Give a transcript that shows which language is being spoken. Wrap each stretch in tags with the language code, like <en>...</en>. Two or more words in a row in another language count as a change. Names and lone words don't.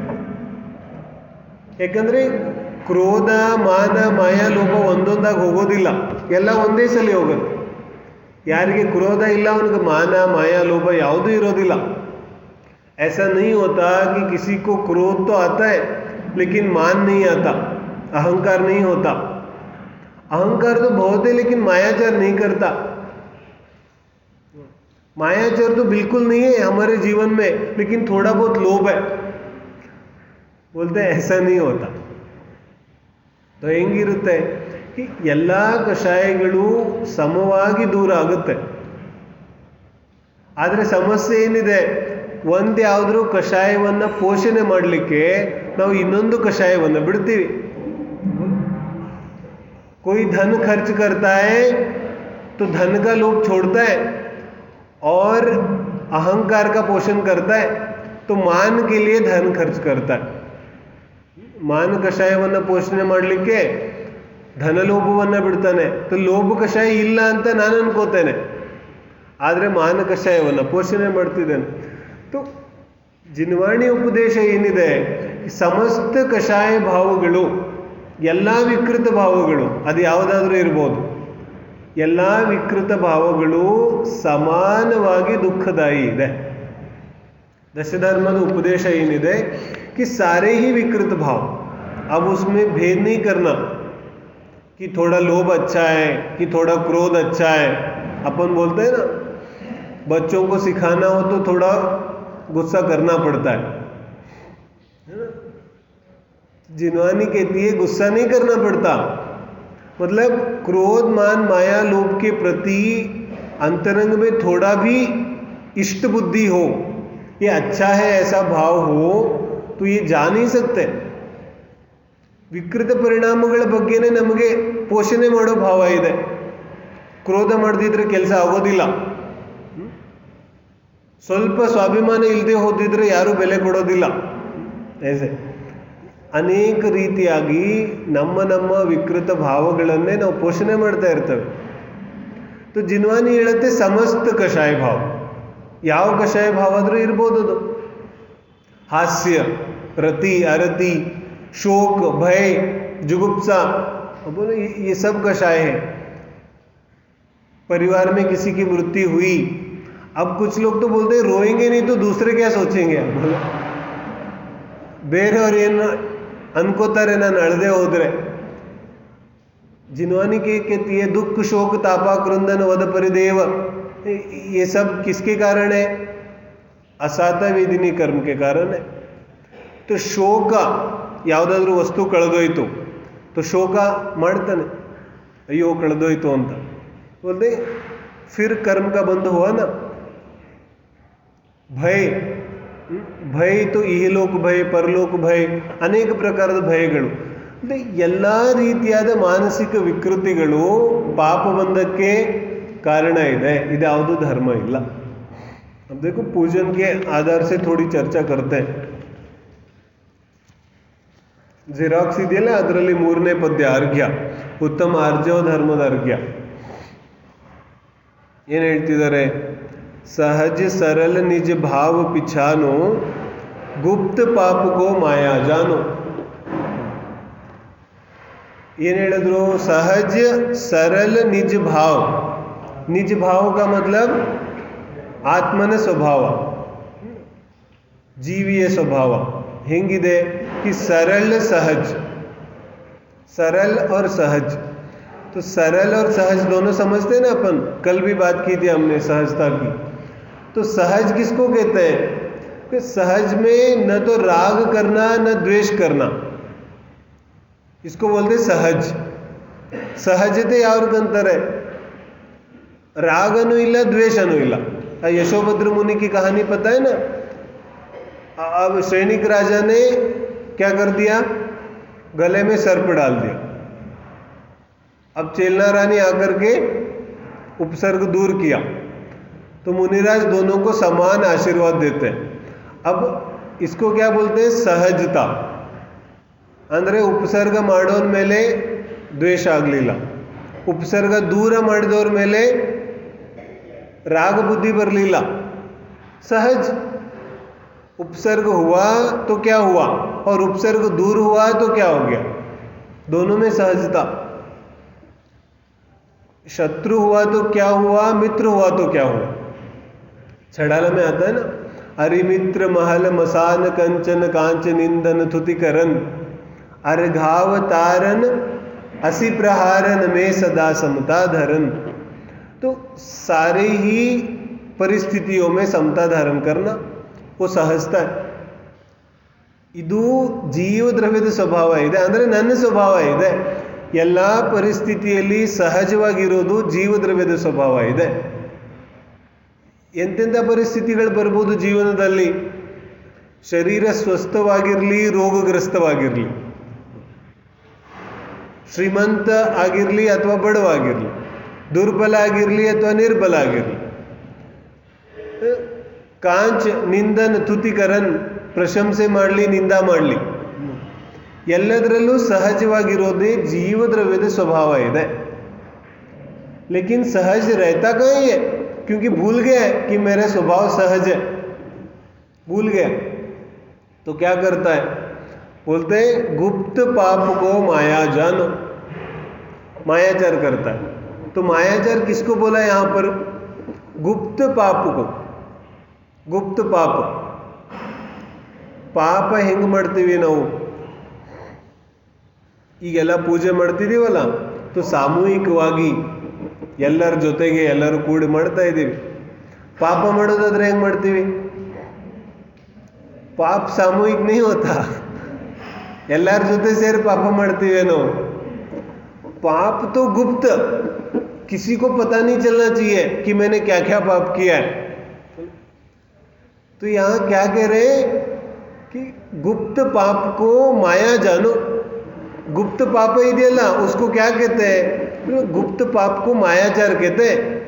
<kn>ಯಾಕಂದರೆ ಕ್ರೋಧ, ಮಾನ, ಮಾಯ, ಲೋಭ ಒಂದೊಂದಾಗಿ ಹೋಗೋದಿಲ್ಲ, ಎಲ್ಲ ಒಂದೇ ಸಲ ಹೋಗುತ್ತೆ. ಯಾರಿಗೆ ಕ್ರೋಧ ಇಲ್ಲ ಅವನಿಗೆ ಮಾನ, ಮಾಯ, ಲೋಭ ಯಾವುದೂ ಇರೋದಿಲ್ಲ.</kn> <hi>ऐसा नहीं होता कि किसी को क्रोध तो आता है लेकिन मान नहीं आता, अहंकार नहीं होता. अहंकार तो बहुत है लेकिन मायाचार नहीं करता. मायाचार तो बिल्कुल नहीं है हमारे जीवन में, लेकिन थोड़ा बहुत लोभ है. बोलते हैं ऐसा नहीं होता. तो ಹೆಂಗಿರುತ್ತೆ कि</hi> <kn>ಎಲ್ಲ ಕಷಾಯಗಳು ಸಮವಾಗಿ ದೂರ ಆಗುತ್ತೆ. ಆದರೆ ಸಮಸ್ಯೆ ಏನಿದೆ, ಒಂದು ಯಾವುದಾದ್ರೂ ಕಷಾಯವನ್ನು ಪೋಷಣೆ ಮಾಡಲಿಕ್ಕೆ ನಾವು ಇನ್ನೊಂದು ಕಷಾಯವನ್ನು ಬಿಡ್ತೀವಿ.</kn> <hi>कोई धन खर्च करता है तो धन का लोभ छोड़ता है और अहंकार का पोषण करता है, तो मान के लिए धन खर्च करता है.</hi> <kn>मान ಕಷಾಯವನ್ನು ಪೋಷಣೆ ಮಾಡಲಿಕ್ಕೆ ಧನಲೋಭವನ್ನು ಬಿಡ್ತಾನೆ. तो ಲೋಭ ಕಷಾಯ ಇಲ್ಲ ಅಂತ ನಾನು ಅನ್ಕೋತೇನೆ, ಆದರೆ ಮಾನ ಕಷಾಯವನ್ನು ಪೋಷಣೆ ಮಾಡ್ತಿದ್ದೇನೆ. ತು ಜಿನ್ವಾಣಿ ಉಪದೇಶ ಏನಿದೆ, ಸಮಸ್ತ ಕಷಾಯ ಭಾವಗಳು, ಎಲ್ಲ ವಿಕೃತ ಭಾವಗಳು, ಅದು ಯಾವುದಾದ್ರೂ ಇರ್ಬೋದು, ಎಲ್ಲ ವಿಕೃತ ಭಾವಗಳು ಸಮಾನವಾಗಿ ದುಃಖದಾಯಿ ಇದೆ.</kn> <hi>दशधर्म उपदेश ಏನಿದೆ कि सारे ही विकृत भाव, अब उसमें भेद नहीं करना कि थोड़ा लोभ अच्छा है कि थोड़ा क्रोध अच्छा है. अपन बोलते हैं ना, बच्चों को सिखाना हो तो थोड़ा गुस्सा करना पड़ता है ना. जिनवानी कहती है गुस्सा नहीं करना पड़ता, मतलब क्रोध मान माया लोभ के प्रति अंतरंग में थोड़ा भी इष्ट बुद्धि हो, ये अच्छा है ऐसा भाव हो तो ये जा नहीं सकते.</hi> <kn>ವಿಕೃತ ಪರಿಣಾಮಗಳ ಬಗ್ಗೆನೇ ನಮಗೆ ಪೋಷಣೆ ಮಾಡೋ ಭಾವ ಇದೆ. ಕ್ರೋಧ ಮಾಡದಿದ್ರೆ ಕೆಲಸ ಆಗೋದಿಲ್ಲ. ಸ್ವಲ್ಪ ಸ್ವಾಭಿಮಾನ ಇಲ್ಲದೆ ಹೋದಿದ್ರೆ ಯಾರೂ ಬೆಲೆ ಕೊಡೋದಿಲ್ಲ. ऐसे ಅನೇಕ ರೀತಿಯಾಗಿ ನಮ್ಮ ವಿಕೃತ ಭಾವಗಳನ್ನೇ ನಾವು ಪೋಷಣೆ ಮಾಡ್ತಾ ಇರ್ತೇವೆ. तो जिनवानी ಹೇಳುತ್ತೆ ಸಮಸ್ತ ಕಷಾಯ ಭಾವ, ಯಾವ ಕಷಾಯ ಭಾವ ಆದರೂ ಇರ್ಬೋದು.</kn> <hi>ಅದು हास्य, रति, अरति, शोक, भय, जुगुप्सा, बोलो ये सब कषाय है. परिवार में किसी की मृत्यु हुई, अब कुछ लोग तो बोलते हैं रोएंगे नहीं तो दूसरे क्या सोचेंगे.</hi> <kn>बोलो ಬೇರೆಯವ್ರು ಏನು ಅನ್ಕೋತಾರೆ ನಾನು ಅಳದೆ ಹೋದ್ರೆ.</kn> <hi>जिनवानी के कहती है दुख शोक तापा क्रंदन वध परिदेव, ये सब किसके कारण है?</hi> <kn>ಅಸಾತ ವೇದಿನಿ ಕರ್ಮ</kn> <hi>के कारण है.</hi> <kn>तो ಶೋಕ, ಯಾವುದಾದ್ರೂ ವಸ್ತು ಕಳೆದೋಯ್ತು तो ಶೋಕ ಮಾಡ್ತಾನೆ, ಅಯ್ಯೋ ಕಳೆದೋಯ್ತು ಅಂತ</kn> <hi>बोलते फिर कर्म का बंध हुआ ना.</hi> <kn>ಭಯ, ಭಯ तो ಇಹಲೋಕ ಭಯ, ಪರಲೋಕ ಭಯ, ಅನೇಕ ಪ್ರಕಾರದ ಭಯಗಳು. ಅಂದರೆ ಎಲ್ಲ ರೀತಿಯಾದ ಮಾನಸಿಕ ವಿಕೃತಿಗಳು ಪಾಪಬಂಧಕ್ಕೆ ಕಾರಣ ಇದೆ. ಇದ್ಯಾವುದು ಧರ್ಮ ಇಲ್ಲ.</kn> <hi>अब देखो पूजन के आधार से थोड़ी चर्चा करते हैं.</hi> <kn>ಜಿರಾಕ್ಸ್ ಇದೆಯಲ್ಲ, ಅದರಲ್ಲಿ 3ನೇ ಪದ್ಯ ಅರ್ಘ್ಯ, ಉತ್ತಮ ಆರ್ಜವ ಧರ್ಮದ ಅರ್ಘ್ಯ. ಏನು ಹೇಳ್ತಿದ್ದಾರೆ?</kn> <hi>सहज सरल निज भाव पिछानो गुप्त पापको माया जानो.</hi> <kn>ಏನು ಹೇಳಿದ್ರು? ಸಹಜ ಸರಳ ನಿಜ ಭಾವ. ನಿಜ ಭಾವ</kn> <hi>का मतलब</hi> <kn>ಆತ್ಮನ ಸ್ವಭಾವ, ಜೀವಿಯ ಸ್ವಭಾವ ಹೆಂಗಿದೆ?</kn> <hi>कि सरल सहज, सरल और सहज. तो सरल और सहज दोनों समझते हैं ना अपन, कल भी बात की थी हमने सहजता की. तो सहज किसको कहते हैं? कि सहज में न तो राग करना न द्वेष करना, इसको बोलते सहज.</hi> <kn>ಸಹಜತೆ ಯಾವ್ರಿಗಂತಾರೆ? ರಾಗನೂ ಇಲ್ಲ ದ್ವೇಷನೂ ಇಲ್ಲ.</kn> <hi>यशोभद्र मुनि की कहानी पता है ना? अब सैनिक राजा ने क्या कर दिया? गले में सर्प डाल दिया. अब चेलना रानी आकर के उपसर्ग दूर किया तो मुनिराज दोनों को समान आशीर्वाद देते हैं. अब इसको क्या बोलते हैं? सहजता.</hi> <kn>ಅಂದರೆ ಉಪಸರ್ಗ ಮಾಡೋರ ಮೇಲೆ ದ್ವೇಷ ಆಗಲಿಲ್ಲ, ಉಪಸರ್ಗ ದೂರ ಮಾಡಿದವ್ರ ಮೇಲೆ ರಾಗ ಬುದ್ಧಿ ಬರಲಿಲ್ಲ.</kn> <hi>सहज. उपसर्ग हुआ तो क्या हुआ, और उपसर्ग दूर हुआ तो क्या हो गया? दोनों में सहजता. शत्रु हुआ तो क्या हुआ, मित्र हुआ तो क्या हुआ? छड़ाला में आता है ना, अरिमित्र महल मसान कंचन कांच निंदन थुतिकरन अर्घाव तारन असी प्रहारन में सदा समता धरन. तो सारे ही परिस्थितियों में समता धारण करना वो सहजता है.</hi> <kn>ಇದು ಜೀವ ದ್ರವ್ಯದ ಸ್ವಭಾವ ಇದೆ, ಅಂದರೆ ನನ್ನ ಸ್ವಭಾವ ಇದೆ. ಎಲ್ಲ ಪರಿಸ್ಥಿತಿಯಲ್ಲಿ ಸಹಜವಾಗಿರೋದು ಜೀವ ದ್ರವ್ಯದ ಸ್ವಭಾವ ಇದೆ. ಎಂತೆಂಥ ಪರಿಸ್ಥಿತಿಗಳು ಬರ್ಬೋದು ಜೀವನದಲ್ಲಿ? ಶರೀರ ಸ್ವಸ್ಥವಾಗಿರಲಿ, ರೋಗಗ್ರಸ್ತವಾಗಿರಲಿ, ಶ್ರೀಮಂತ ಆಗಿರಲಿ ಅಥವಾ ಬಡವಾಗಿರಲಿ, ದುರ್ಬಲ ಆಗಿರಲಿ ಅಥವಾ ನಿರ್ಬಲ ಆಗಿರಲಿ,</kn> <hi>कांच निंदन थुतिकरन,</hi> <kn>ಪ್ರಶಂಸೆ ಮಾಡಲಿ ನಿಂದ ಮಾಡಲಿ, ಎಲ್ಲದರಲ್ಲೂ ಸಹಜವಾಗಿರೋದೇ ಜೀವದ್ರವ್ಯದ ಸ್ವಭಾವ ಇದೆ.</kn> <hi>ಲೇಕಿನ್ ಸಹಜ रहता कहाँ है? क्योंकि भूल गया कि मेरा स्वभाव सहज है, भूल गया। तो क्या करता है, बोलते हैं गुप्त पाप को माया जानो, मायाचार करता है। तो मायाचार किसको बोला यहाँ पर, गुप्त पाप को। गुप्त पाप,</hi> <kn>ಪಾಪ ಹೆಂಗೆ ಮಾಡ್ತೀವಿ ನಾವು, ಈಗೆಲ್ಲ ಪೂಜೆ ಮಾಡ್ತಿದ್ದೀವಲ್ಲ, तो ಸಾಮೂಹಿಕವಾಗಿ ಎಲ್ಲರ ಜೊತೆಗೆ ಎಲ್ಲರೂ ಕೂಡಿ ಮಾಡ್ತಾ ಇದ್ದೀವಿ. ಪಾಪ ಮಾಡೋದಾದ್ರೆ ಹೆಂಗೆ ಮಾಡ್ತೀವಿ,</kn> <hi>पाप सामूहिक नहीं होता,</hi> <kn>ಎಲ್ಲರ ಜೊತೆ ಸೇರಿ ಪಾಪ ಮಾಡ್ತೀವೇನೋ.</kn> <hi>पाप तो गुप्त, किसी को पता नहीं चलना चाहिए कि मैंने क्या क्या पाप किया है. तो यहाँ क्या कह रहे हैं कि गुप्त पाप को माया जानो. गुप्त पाप ಇದೆಯಲ್ಲ उसको क्या कहते हैं, गुप्त पाप को मायाचार कहते हैं.</hi>